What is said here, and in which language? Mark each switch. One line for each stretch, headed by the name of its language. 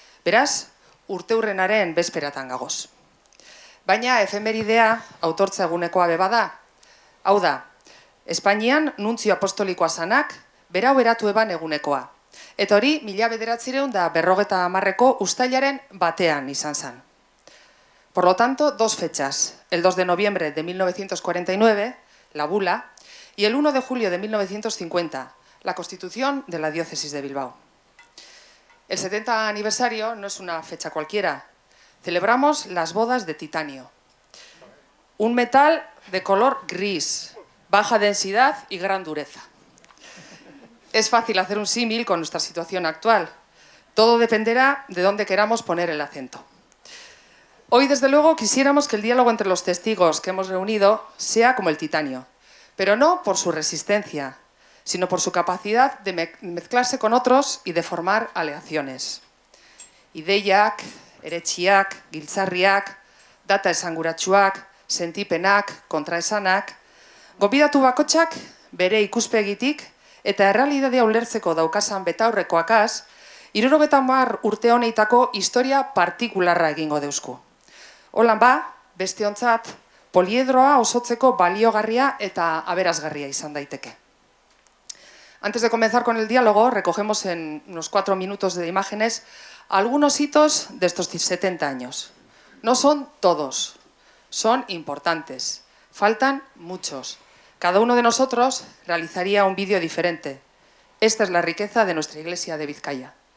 Basque: Beraz, urteurrenaren bezperatan gagoz. Baina efemeridea autortza egunekoa bebada. Hau da, Espainian nuntzio apostolikoa zanak, berau eratu eban egunekoa. Eta hori, 1950ko uztailaren batean izan zen.
Spanish: Por lo tanto, dos fechas, el 2 de noviembre de 1949, la bula, y el 1 de julio de 1950, la constitución de la diócesis de Bilbao. El 70 aniversario no es una fecha cualquiera. Celebramos las bodas de titanio. Un metal de color gris, baja densidad y gran dureza. Es fácil hacer un símil con nuestra situación actual. Todo dependerá de dónde queramos poner el acento. Hoy, desde luego, quisiéramos que el diálogo entre los testigos que hemos reunido sea como el titanio, pero no por su resistencia, sino por su capacidad de mezclarse con otros y de formar aleaciones.
Basque: Ideiak, eretxiak, giltzarriak, data esanguratsuak, sentipenak, kontraesanak, gonbidatu bakotxak bere ikuspegitik eta errealitatea ulertzeko daukasan betaurrekoakaz, 70 urte honeitako historia partikularra egingo deusku. Holan ba, bestiontzat, poliedroa osotzeko baliogarria eta aberasgarria izan daiteke.
Spanish: Antes de comenzar con el diálogo, recogemos en unos 4 minutos de imágenes algunos hitos de estos 70 años. No son todos, son importantes, faltan muchos. Cada uno de nosotros realizaría un vídeo diferente. Esta es la riqueza de nuestra iglesia de Vizcaya.